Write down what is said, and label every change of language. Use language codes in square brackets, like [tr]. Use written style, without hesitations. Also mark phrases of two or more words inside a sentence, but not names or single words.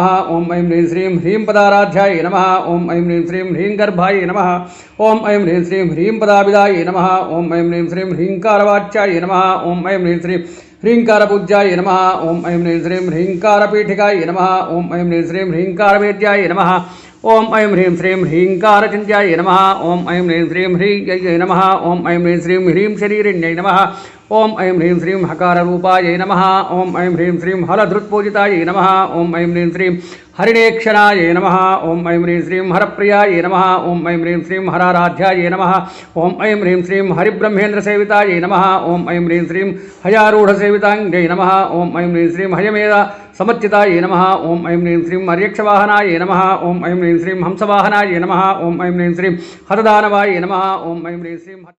[sa] ओं ऐं ह्रीं श्रीं ह्रीं पदाराध्यायै नमः। ओं ऐं ह्रीं श्रीं ह्रीं गर्भायै नमः। ओं ऐं ह्रीं श्रीं ह्रीं पदाभिदायै नमः। ओं ऐं ह्रीं श्रीं ह्रीङ्कारवाच्यायै नमः। ओं ऐं ह्रीं श्रीं ह्रीङ्कारपूज्यायै नमः। ओं ऐं ह्रीं श्रीं ह्रीङ्कारपीठिकायै नमः। ओं ऐं ह्रीं श्रीं ह्रीङ्कारवेद्यायै नमः। ఓం ఐం హ్రీం శ్రీం హ్రీంకారచింత్యాయ నమః ఓం ఐం హ్రీం శ్రీం హ్రీయై నమః ఓం ఐం హ్రీం శ్రీం హ్రీం శరీరిణ్యై నమః ఓం ఐం హ్రీం శ్రీం హకారరూపాయ నమః ఓం ఐం హ్రీం శ్రీం హలధృత్పూజితాయ నమః ఓం ఐం హ్రీం శ్రీం హరిణేక్షణాయ నమః ఓం ఐం హ్రీం శ్రీం హరప్రియాయ నమః ఓం ఐం హ్రీం శ్రీం హరారాధ్యాయ నమః ఓం ఐం హ్రీం శ్రీం హరిబ్రహ్మేంద్రసేవితాయ నమః ఓం ఐం హ్రీం శ్రీం హయారూఢసేవితాంగై నమః ఓం ఐం హ్రీం శ్రీం హయమేధ సమర్చితాయ నమః ఓం ఐం హ్రీం శ్రీం అర్యక్షవాహనాయ నమః ఓం ఐం హ్రీం శ్రీం హంసవాహనాయ నమః ఓం ఐం హ్రీం శ్రీం హతదానవాయ నమః ఓం ఐం హ్రీం శ్రీం